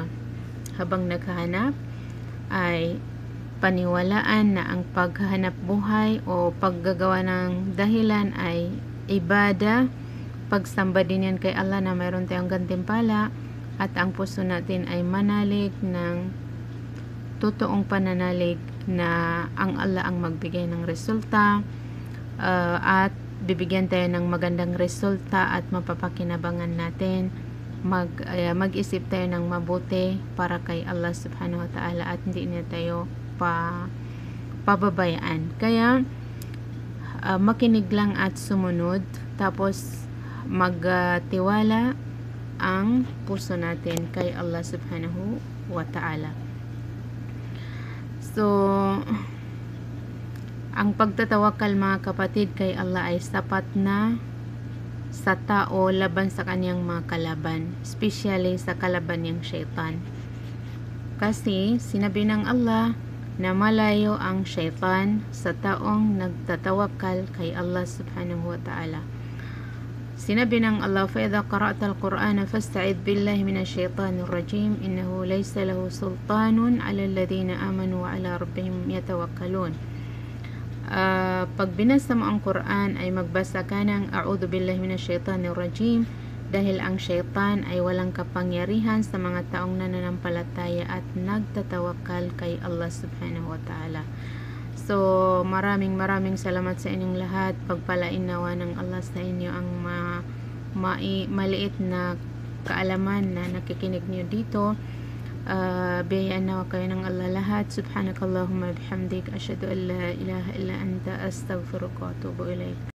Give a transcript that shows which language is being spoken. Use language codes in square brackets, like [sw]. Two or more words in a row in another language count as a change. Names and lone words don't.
[tl] Habang naghahanap ay paniwalaan na ang paghahanap buhay o paggagawa ng dahilan ay ibada, pagsamba din yan kay Allah na mayroon tayong gantimpala, at ang puso natin ay manalig ng totoong pananalig na ang Allah ang magbigay ng resulta, at bibigyan tayo ng magandang resulta at mapapakinabangan natin. Mag-isip tayo ng mabuti para kay Allah [ar] سبحانه وتعالى [tl] at hindi na tayo pababayaan. Kaya makinig lang at sumunod, tapos magtiwala ang puso natin kay Allah [ar] سبحانه وتعالى. [tl] So ang pagtatawakal mga kapatid kay Allah ay sapat na sa tao laban sa kanyang mga kalaban, especially sa kalaban niyang syaitan. Kasi sinabi ng Allah na malayo ang syaitan sa taong nagtatawakal kay Allah [ar] سبحانه وتعالى. [tl] Sinabi ng Allah, [ar] فَإِذَا قَرَأْتَ الْقُرْآنَ فَاسْتَعِذْ بِاللَّهِ مِنَ الشَّيْطَانِ الرَّجِيمِ إِنَّهُ لَيْسَ لَهُ سُلْطَانٌ عَلَى الَّذِينَ آمَنُوا وَعَلَى رَبِّهِمْ يَتَوَكَّلُونَ. [tl] Pag binasa mo ang Quran ay magbasa ka ng [ar] أعوذ بالله من الشيطان الرجيم, [tl] dahil ang syaitan ay walang kapangyarihan sa mga taong nananampalataya at nagtatawakal kay Allah [ar] سبحانه وتعالى. [tl] So maraming salamat sa inyong lahat. Pagpalain nawa ng Allah sa inyo ang maliit na kaalaman na nakikinig niyo dito. Biyayaan nawa kayo ng Allah lahat. [ar] سبحانك اللهم بحمدك، أشهد أن لا إله إلا أنت، أستغفرك وأتوب إليك.